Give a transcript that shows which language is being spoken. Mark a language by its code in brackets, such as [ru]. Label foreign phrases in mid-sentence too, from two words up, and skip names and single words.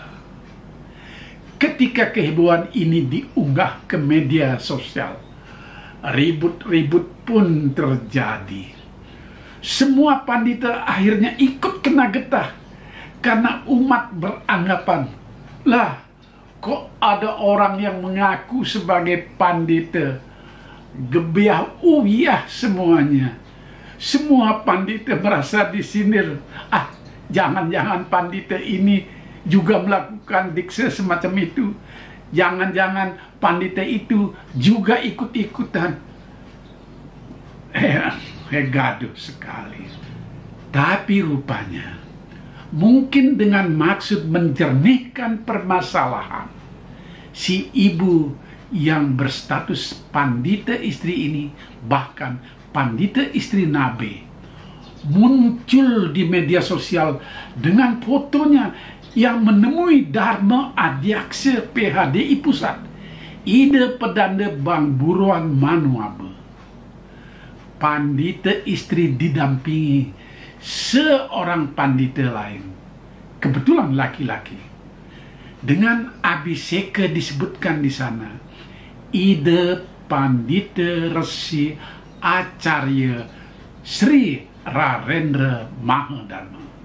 [id] Ketika kehebohan ini diunggah ke media sosial, ribut-ribut pun terjadi. Semua pandita akhirnya ikut kena getah karena umat beranggapan, lah kok ada orang yang mengaku sebagai pandita, [jv] gebiah uyah [id] semuanya. Semua pandita merasa disindir. Jangan-jangan pandita ini juga melakukan dikse semacam itu. Jangan-jangan pandita itu juga ikut-ikutan. Gaduh sekali. Tapi rupanya, mungkin dengan maksud menjernihkan permasalahan, si ibu yang berstatus pandita istri ini, bahkan pandita istri nabe, muncul di media sosial dengan fotonya yang menemui Dharma Adyaksa PHDI Pusat, Ide Pedanda Bang Buruan Manuabe. Pandita istri didampingi seorang pandita lain, kebetulan laki-laki. Dengan abhiseka disebutkan di sana, Ide Pandita Resi Acarya Sri Rarendra Mahadharma.